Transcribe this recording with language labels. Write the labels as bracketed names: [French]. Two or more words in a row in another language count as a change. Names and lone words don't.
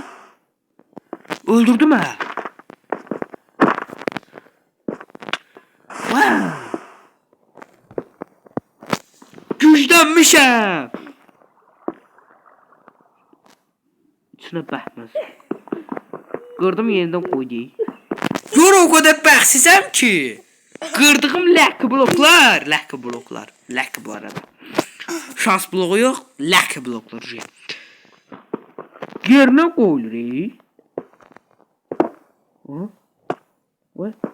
[Azerbaijani] Öldürdüm ha. Wow. Güçlenmişəm. İçine bəhməz. Qırdım yerindən koydum. [Turkish] Yor o kadar [Azerbaijani] bəxsizəm ki. Qırdığım ləkə bloklar. Ləkə bu arada. Şans bloğu yox, ləkə bloklar. Yerinə qoyulur. What?